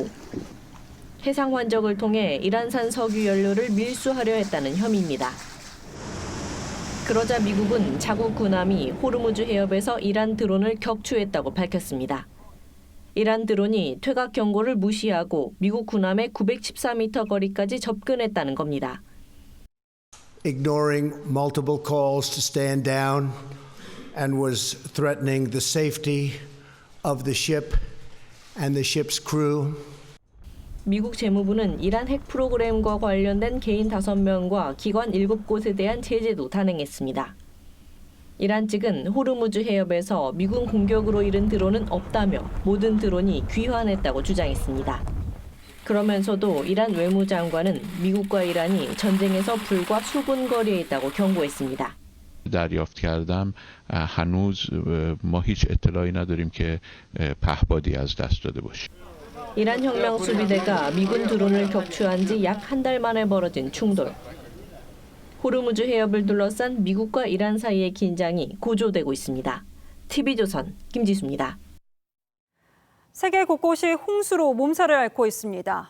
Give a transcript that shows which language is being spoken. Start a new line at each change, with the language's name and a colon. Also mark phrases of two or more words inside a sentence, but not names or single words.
Korean: 해상 환적을 통해 이란산 석유 연료를 밀수하려 했다는 혐의입니다. 그러자 미국은 자국 군함이 호르무즈 해협에서 이란 드론을 격추했다고 밝혔습니다. 이란 드론이 퇴각 경고를 무시하고 미국 군함의 914m 거리까지 접근했다는 겁니다.
English: Ignoring multiple calls to stand down and was threatening the safety of the ship and the ship's crew.
Korean: 미국 재무부는 이란 핵 프로그램과 관련된 개인 5명과 기관 7곳에 대한 제재도 단행했습니다. 이란 측은 호르무즈 해협에서 미군 공격으로 잃은 드론은 없다며 모든 드론이 귀환했다고 주장했습니다. 그러면서도 이란 외무장관은 미국과 이란이 전쟁에서 불과 수분 거리에 있다고 경고했습니다.
Persian: دریافت کردم هنوز ما هیچ اطلاعی نداریم که پهپادی از دست داده باشه.
Korean: 이란 혁명 수비대가 미군 드론을 격추한 지 약 한 달 만에 벌어진 충돌. 호르무즈 해협을 둘러싼 미국과 이란 사이의 긴장이 고조되고 있습니다. TV조선 김지수입니다. 세계 곳곳이 홍수로 몸살을 앓고 있습니다.